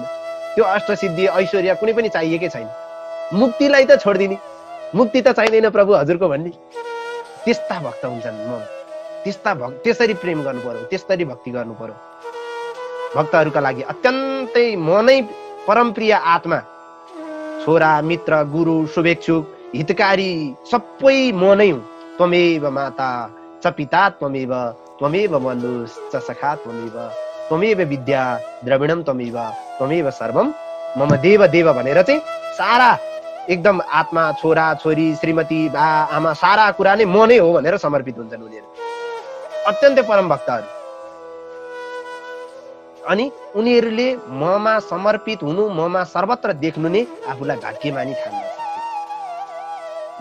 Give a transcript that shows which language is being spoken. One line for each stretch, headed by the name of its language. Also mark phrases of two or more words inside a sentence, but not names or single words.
Nepali: त्यो अष्टसिद्धि ऐश्वर्य कुनै पनि चाहिएकै छैन। मुक्तिलाई त छोडिदिने, मुक्ति त चाहिँदैन प्रभु हजुरको भन्ने त्यस्ता भक्त हुन्छन्। म त्यसरी प्रेम गर्नु पर्यो, त्यसरी भक्ति गर्नु पर्यो। भक्तहरूका लागि अत्यन्तै मनै परमप्रिय आत्मा, छोरा, मित्र, गुरु, शुभेच्छुक, हितकारी सबै म नै हुँ।
Sanskrit: त्वमेव माता च पिता त्वमेव, त्वमेव बन्धु च सखा त्वमेव, त्वमेव विद्या द्रविणम त्वमेव, त्वमेव सर्वम मम देव देव
Nepali: भनेर चाहिँ सारा एकदम आत्मा, छोरा, छोरी, श्रीमती, बा, आमा सारा कुरा नै म नै हो भनेर समर्पित हुन्छन् उनीहरू। अत्यन्तै परम भक्तहरू। अनि उनीहरूले ममा समर्पित हुनु, ममा सर्वत्र देख्नु नै आफूलाई भाग्यमानी ठान्न सक्छ।